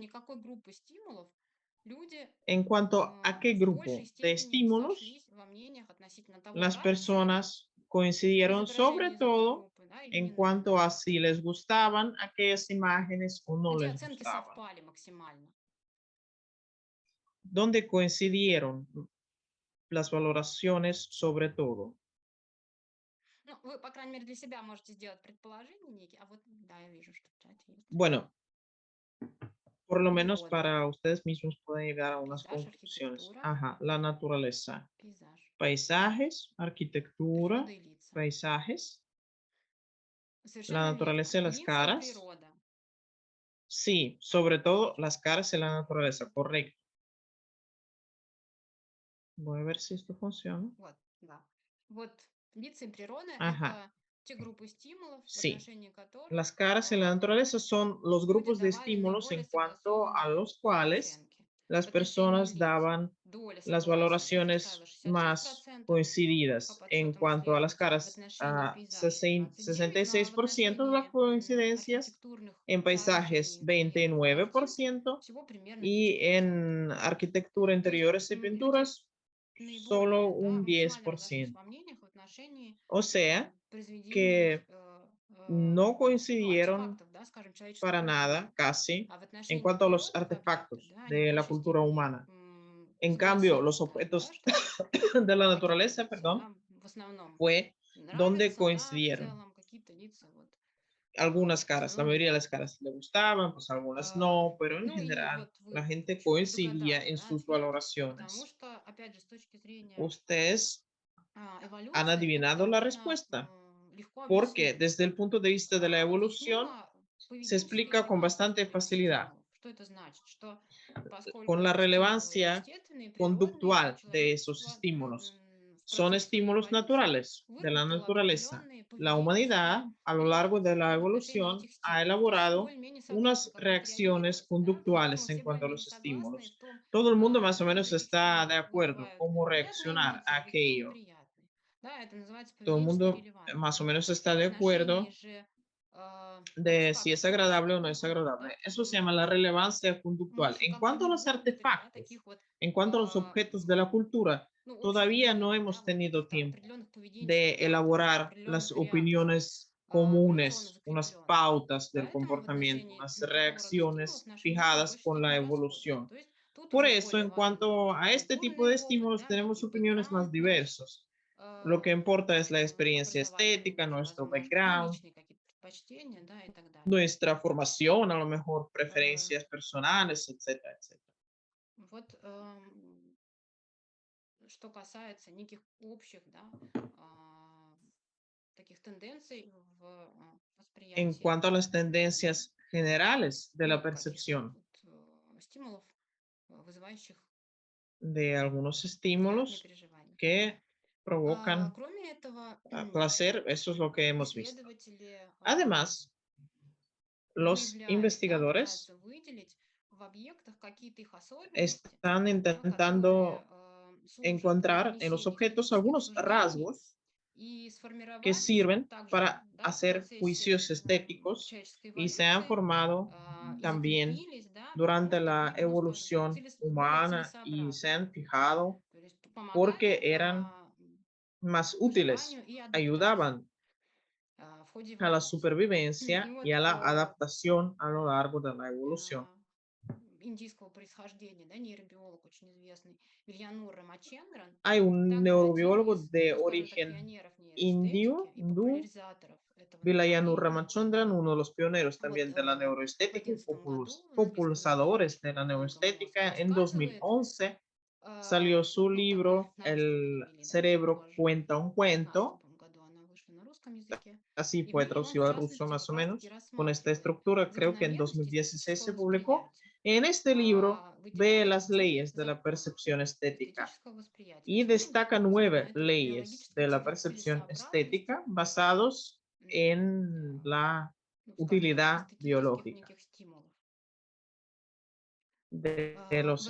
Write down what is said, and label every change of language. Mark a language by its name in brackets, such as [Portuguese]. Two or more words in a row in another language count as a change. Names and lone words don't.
[Spanish] En cuanto a qué grupo de estímulos, las personas coincidieron sobre todo en cuanto a si les gustaban aquellas imágenes o no les gustaban. ¿Dónde coincidieron las valoraciones sobre todo? [Russian] Ну, вы, по крайней мере, для себя можете сделать предположение некие. А вот, да, я вижу, что в чате есть. [Spanish] Bueno, por lo menos [Russian] Природа, [Spanish] para ustedes mismos pueden llegar a unas [Russian] пейзаж, [Spanish] conclusiones. [Russian] архитектура, [Spanish] Ajá, la naturaleza. [Russian] пейзаж, [Spanish] Paisajes, arquitectura, [Russian] природа и лица. [Spanish] paisajes, la [Russian] Совершенно [Spanish] naturaleza y [Russian] верно. [Spanish] las [Russian] Лица и [Spanish] caras. [Russian] природа. [Spanish] Sí, sobre todo las caras y la naturaleza, correcto. Voy a ver si esto funciona. [Russian] Вот, да. Вот лица и природа– [Spanish] Ajá, [Russian] это те группы стимулов, в [Spanish] sí. [Russian] отношении которых [Spanish] Las caras y la naturaleza son los [Russian] люди [Spanish] grupos de [Russian] давали [Spanish] estímulos en [Russian] наиболее [Spanish] cuanto a [Russian] согласованные [Spanish] los cuales [Russian] оценки. [Spanish] las [Russian] В отношении [Spanish] personas [Russian] лиц [Spanish] daban [Russian] доля [Spanish] las [Russian] согласия [Spanish] valoraciones [Russian] составила [Spanish] más [Russian] 66%, по [Spanish] coincididas. En [Russian] подсчетам [Spanish] cuanto a las [Russian] исследователей, в [Spanish] caras, [Russian] отношении пейзажей 29%, ну а в [Spanish] 66% de las [Russian] отношении [Spanish] coincidencias, [Russian] архитектурных [Spanish] en paisajes [Russian] сооружений интерьерных и картин [Spanish] 29% [Russian] всего примерно [Spanish] y [Russian] 10%. [Spanish] en arquitectura, [Russian] То есть [Spanish] interiores y [Russian] люди [Spanish] pinturas solo [Russian] наиболее, да, [Spanish] un [Russian] максимально разошлись [Spanish] 10%. [Russian] во мнениях в отношении [Spanish] O sea [Russian] произведений [Spanish] que no [Russian] ну, [Spanish] coincidieron [Russian] артефактов, да, скажем, человеческой [Spanish] para [Russian] культуры. [Spanish] nada, casi, [Russian] А в [Spanish] en [Russian] отношении [Spanish] cuanto a los [Russian] природы как таковой, [Spanish] artefactos [Russian] да, они в [Spanish] de la [Russian] большей [Spanish] cultura [Russian] степени [Spanish] humana. En cambio, [Russian] согласились [Spanish] los [Russian] стали, да, [Spanish] objetos [Russian] что [Spanish] de la [Russian] какие-то [Spanish] naturaleza, [Russian] лица, [Spanish] perdón, [Russian] да, в основном [Spanish] fue donde [Russian] нравятся, да, в [Spanish] coincidieron. [Russian] целом какие-то лица вот [Spanish] Algunas [Russian] в [Spanish] caras, la [Russian] основном [Spanish] mayoría de [Russian] нет. [Spanish] las caras le gustaban, pues algunas no, pero en [Russian] Ну и [Spanish] general [Russian] вот [Spanish] la [Russian] вы [Spanish] gente [Russian] чуть [Spanish] coincidía [Russian] предугадали, [Spanish] en [Russian] да, [Spanish] sus [Russian] ответ, потому [Spanish] valoraciones. [Russian] что, опять же, с точки зрения [Spanish] Ustedes han [Russian] эволюции, [Spanish] adivinado [Russian] это [Spanish] la [Russian] можно [Spanish] respuesta, [Russian] легко [Spanish] porque [Russian] объяснить. [Spanish] desde el punto de vista de la evolución [Russian] Объяснимо [Spanish] se [Russian] поведенческой [Spanish] explica con bastante [Russian] релевантностью этих [Spanish] facilidad, [Russian] стимулов. Что это значит? Что поскольку [Spanish] con la [Russian] эти стимулы [Spanish] relevancia [Russian] естественные, природные, то [Spanish] conductual de esos [Russian] человечество [Spanish] estímulos. [Russian] в [Spanish] Son [Russian] процессе своей [Spanish] estímulos [Russian] эволюции [Spanish] naturales de la [Russian] выработало [Spanish] naturaleza. [Russian] определенные [Spanish] La humanidad, [Russian] поведенческие [Spanish] a lo largo de [Russian] реакции, [Spanish] la [Russian] да, в отношении [Spanish] evolución, [Russian] этих [Spanish] ha [Russian] стимулов. То есть все [Spanish] elaborado [Russian] более-менее согласны, [Spanish] unas [Russian] как [Spanish] reacciones [Russian] отреагировать. Да? Насколько мы [Spanish] conductuales en [Russian] все [Spanish] cuanto a los [Russian] более-менее согласны в [Spanish] estímulos. [Russian] том, [Spanish] Todo el mundo más o [Russian] что [Spanish] menos [Russian] эти [Spanish] está de [Russian] стимулы [Spanish] acuerdo [Russian] вызывают [Spanish] cómo [Russian] приятные [Spanish] reaccionar [Russian] эмоции [Spanish] a [Russian] или [Spanish] aquello. [Russian] неприятные. Да, это называется [Spanish] Todo el [Russian] поведенческой [Spanish] mundo [Russian] релевантностью. [Spanish] más o menos está [Russian] В [Spanish] de [Russian] отношении [Spanish] acuerdo [Russian] же [Spanish] de si es [Russian] артефактов [Spanish] agradable [Russian] человеческой [Spanish] o no es [Russian] культуры, да, [Spanish] agradable. Eso se llama la relevancia conductual. [Russian] можем [Spanish] En [Russian] как бы [Spanish] cuanto a [Russian] не [Spanish] los [Russian] выработать, да, [Spanish] artefactos, [Russian] таких вот, [Spanish] en cuanto a los objetos de la cultura, [Russian] ну, общих [Spanish] todavía no [Russian] определений, да, [Spanish] hemos [Russian] вот [Spanish] tenido [Russian] каких-то [Spanish] tiempo [Russian] определенных [Spanish] de [Russian] поведенческих паттернов, [Spanish] elaborar las [Russian] определенных реакций, [Spanish] opiniones [Russian] эволюционно [Spanish] comunes, unas [Russian] закрепленных. [Spanish] pautas del [Russian] Поэтому в [Spanish] comportamiento, [Russian] отношении [Spanish] unas [Russian] такого рода стимулов [Spanish] reacciones [Russian] наши мнения в [Spanish] fijadas [Russian] большей [Spanish] con la [Russian] степени расходятся. [Spanish] evolución. [Russian] То есть тут [Spanish] Por [Russian] уже [Spanish] eso, [Russian] более [Spanish] en [Russian] важен [Spanish] cuanto a este tipo [Russian] культурный [Spanish] de [Russian] опыт, [Spanish] estímulos, [Russian] да, [Spanish] tenemos [Russian] некий [Spanish] opiniones más [Russian] бэкграунд наш, [Spanish] diversos. Lo que importa es la experiencia [Russian] образовательный [Spanish] estética, [Russian] уже, [Spanish] nuestro [Russian] возможно, ну, [Spanish] background, [Russian] личные какие-то предпочтения, да, и так далее. [Spanish] nuestra formación, a lo mejor Э, preferencias personales, etcétera, etcétera. [Russian] Вот что касается неких общих, да, таких тенденций в [Spanish] En [Russian] восприятии, [Spanish] cuanto a las tendencias generales de la [Russian] ну, каких-то [Spanish] percepción [Russian] вот, стимулов, вызывающих [Spanish] de algunos [Russian] приятные [Spanish] estímulos [Russian] переживания. [Spanish] que provocan [Russian] Кроме этого, [Spanish] placer, eso es lo que hemos visto. [Russian] исследователи [Spanish] Además, los [Russian] выявляют, да, [Spanish] investigadores [Russian] пытаются выделить в объектах какие-то их особенности, [Spanish] están [Russian] да, которые [Spanish] intentando [Russian] служат для [Spanish] encontrar en los [Russian] вынесения [Spanish] objetos [Russian] критических [Spanish] algunos [Russian] суждений [Spanish] rasgos [Russian] и [Spanish] que [Russian] сформировать [Spanish] sirven [Russian] также, [Spanish] para [Russian] да, в [Spanish] hacer [Russian] процессе [Spanish] juicios estéticos [Russian] человеческой [Spanish] y se han [Russian] эволюции [Spanish] formado [Russian] и [Spanish] también [Russian] закрепились, да, потому [Spanish] durante [Russian] что [Spanish] la [Russian] были, ну, скажем так, [Spanish] evolución [Russian] более [Spanish] humana y se [Russian] целесообразными, [Spanish] han fijado [Russian] то есть помогали [Spanish] porque eran más útiles, [Russian] выживанию и адаптации [Spanish] ayudaban [Russian] в ходе [Spanish] a la [Russian] эволюции. И [Spanish] supervivencia y [Russian] вот [Spanish] a la adaptación a lo largo de la evolución. [Russian] индийского происхождения, да, нейробиолог очень известный Вильянур Рамачендран, [Spanish] Hay un [Russian] также один [Spanish] neurobiólogo [Russian] из, [Spanish] de [Russian] ну, скажем так, [Spanish] origen [Russian] пионеров [Spanish] indio, [Russian] нейроэстетики и [Spanish] hindú, [Russian] популяризаторов этого [Spanish] Vilayanur [Russian] направления. [Spanish] Ramachandran, uno de los pioneros [Russian] Вот [Spanish] también de la [Russian] в [Spanish] neuroestética y [Russian] 2011 году написано его [Spanish] popularizadores de [Russian] очень [Spanish] la [Russian] много мозг [Spanish] neuroestética. En [Russian] рассказывает. [Spanish] 2011 salió su [Russian] Ну, так на, [Spanish] libro [Russian] на русском [Spanish] El [Russian] перевели, да, чуть [Spanish] cerebro [Russian] позже. [Spanish] cuenta un [Russian] В 2015, [Spanish] cuento, [Russian] по-моему, году она вышла на русском языке. [Spanish] así [Russian] И в [Spanish] fue [Russian] ней он, в [Spanish] traducido al ruso [Russian] частности, [Spanish] más [Russian] как [Spanish] o [Russian] раз-таки [Spanish] menos. Con esta [Russian] рассматривает [Spanish] estructura, creo que en [Russian] закономерности [Spanish] 2016 se [Russian] человеческого [Spanish] publicó [Russian] восприятия. [Spanish] En este libro ve las leyes de la percepción estética y destaca 9 leyes de la percepción estética basados en la utilidad biológica de los